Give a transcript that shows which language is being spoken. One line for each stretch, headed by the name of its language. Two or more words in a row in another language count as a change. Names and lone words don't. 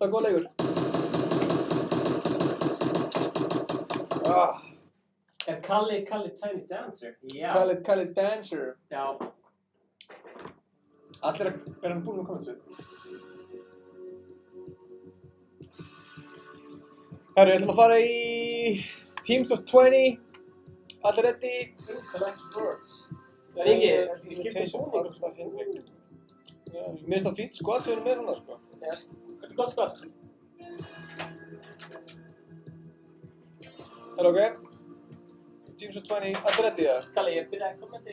Icelandic: Er Kalli Tiny Dancer? Já. Kalli Dancer. Já. Allir er hann búinn með kommentu? Herru, við ætlum að fara í
English: Teams of 20.
Icelandic: Allir ready?
English: Collect words.
Icelandic: Ég skipti búning. Mér finnst það fínt skot sem við erum með hana, sko. Þetta er gott skot. Herru, ok.
English: Teams of 20,
Icelandic: allir ready, eða? Kalli, ég byrjaði að kommenta.